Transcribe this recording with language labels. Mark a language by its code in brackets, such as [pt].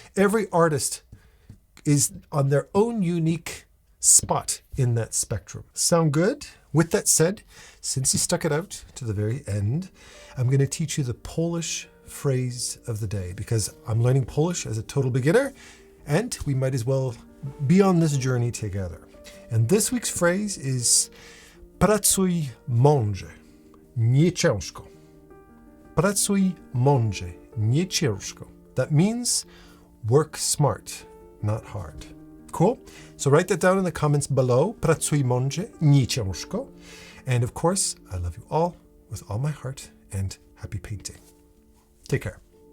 [en] Every artist is on their own unique spot in that spectrum. Sound good? With that said, since you stuck it out to the very end, I'm going to teach you the Polish phrase of the day, because I'm learning Polish as a total beginner, and we might as well be on this journey together. And this week's phrase is [pl] pracuj mądrze, nie ciężko. Pracuj mądrze, nie ciężko. [en] That means work smart, not hard. Cool? So write that down in the comments below. [pl] Pracuj mądrze, nie ciężko. [en] And of course, I love you all with all my heart, and happy painting. Take care.